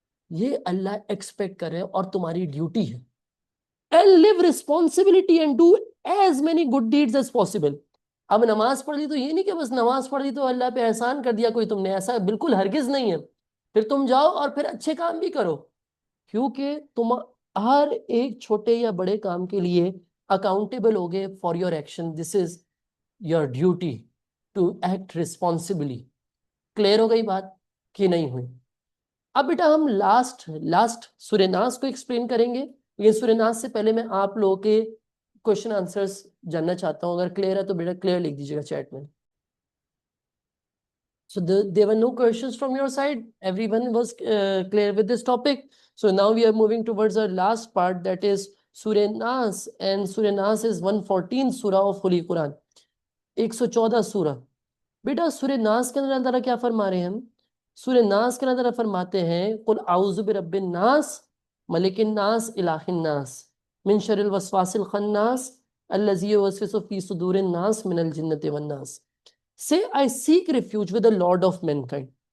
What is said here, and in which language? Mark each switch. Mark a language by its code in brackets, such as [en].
[ur] یہ اللہ ایکسپیکٹ کر رہے ہیں، اور تمہاری ڈیوٹی ہے۔ [en] And live responsibility and do as many good deeds as possible۔ [ur] اب نماز پڑھ لی تو یہ نہیں کہ بس نماز پڑھ لی تو اللہ پہ احسان کر دیا کوئی تم نے، ایسا بالکل ہرگز نہیں ہے، پھر تم جاؤ اور پھر اچھے کام بھی کرو، کیونکہ تم ہر ایک چھوٹے یا بڑے کام کے لیے اکاؤنٹیبل ہوگے [en] For your action, this is your duty to act responsibly. [ur] Clear ہو گئی بات کہ نہیں ہوئی؟ اب بیٹا ہم لاسٹ سورہ ناس کو ایکسپلین کریں گے، لیکن سورہ ناس سے پہلے میں آپ لوگوں کے کوشچن آنسرز جاننا چاہتا ہوں، اگر کلیئر ہے تو بیٹا کلیئر لکھ دیجیے گا چیٹ میں۔ [en] So there were no questions from your side. Everyone was clear with this topic. So now we are moving towards our last part, that is Surah Nas, and Surah Nas is 114 surah of Holy Quran. [ur] 114 سورہ۔ بیٹا سورہ ناس کے اندر اللہ تعالیٰ کیا فرما رہے ہیں؟ ہم سورہ ناس کے اندر فرماتے ہیں [ar] قل اعوذ برب الناس ملک الناس الہ الناس من شر الوسواس الخناس الذی یوسوس فی صدور الناس من الجنۃ والناس۔ [en] Say I seek refuge with the Lord of mankind۔